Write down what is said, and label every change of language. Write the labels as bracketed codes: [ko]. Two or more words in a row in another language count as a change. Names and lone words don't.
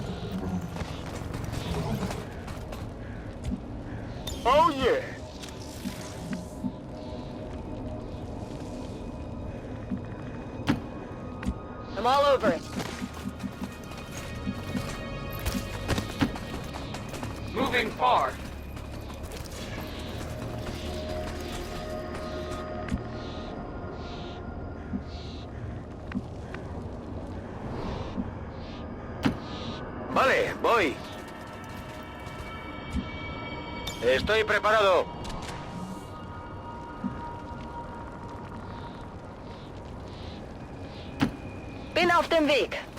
[en] Oh yeah! I'm all over it. Moving far. [es] Vale, voy. Estoy preparado. [de] Bin auf dem Weg.